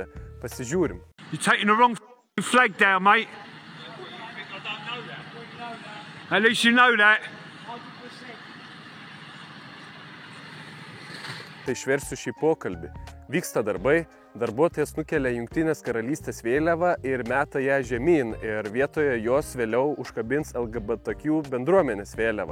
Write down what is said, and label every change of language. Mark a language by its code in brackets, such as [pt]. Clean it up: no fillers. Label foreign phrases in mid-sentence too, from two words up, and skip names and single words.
[lt] Pasižiūrim. [en] You're taking the wrong flag down, mate. At least you know that. [lt] Tai išversiu šį pokalbį. Vyksta darbai, darbuotojas nukelia Jungtinės karalystės vėliavą ir meta ją žemyn ir vietoje jos vėliau užkabins LGBTQ bendruomenės vėliavą.